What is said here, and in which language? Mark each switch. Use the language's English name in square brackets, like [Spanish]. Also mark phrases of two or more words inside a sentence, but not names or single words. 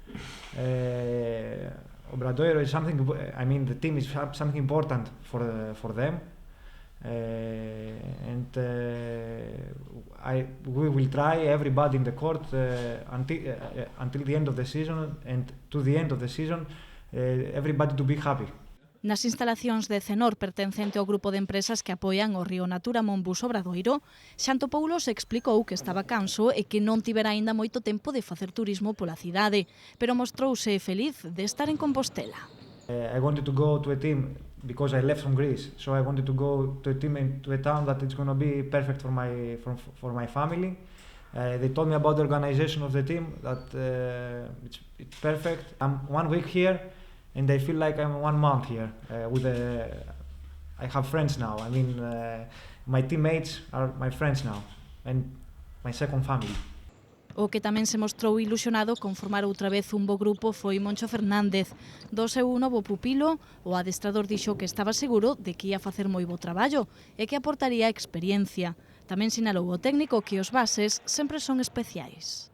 [English] Obradoiro is something. I mean, the team is something important for them. We will try everybody in the court until the end of the season, and to the end of the season everybody to be happy. [Galician] Nas instalacións de Cenor, pertencente ao grupo de empresas que apoian o Río Natura Monbus Obradoiro, Xantopoulos explicou que estaba canso e que non tivera aínda moito tempo de facer turismo pola cidade, pero mostrouse feliz de estar en Compostela. [English] I wanted to go to a team because I left from Greece, so I wanted to go to a team and to a town that it's going to be perfect for my family. They told me about the organization of the team, that it's perfect. I'm 1 week here and I feel like I'm 1 month here. I have friends now. I mean, my teammates are my friends now and my second family. [Galician] O que tamén se mostrou ilusionado con formar outra vez un bo grupo foi Moncho Fernández. Do seu novo pupilo, o adestrador dixo que estaba seguro de que ia facer moi bo traballo e que aportaría experiencia. Tamén sinalou o técnico que os bases sempre son especiais.